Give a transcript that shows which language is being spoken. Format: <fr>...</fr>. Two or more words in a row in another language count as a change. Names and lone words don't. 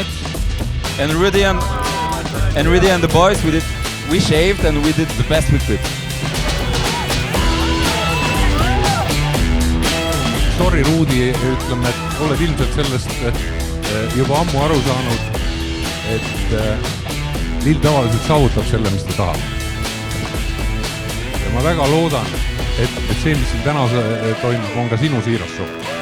<en>And Rudy and the boys, we shaved and we did the best we could. Sorry, Rudy,</en> <et>ütleme, et oled ilmselt sellest juba ammu aru saanud, et Lil tavaliselt saavutab selle, mis ta tahab. Ja ma väga loodan, et see, mis siin täna toimub, on ka sinu siiras soov.</et>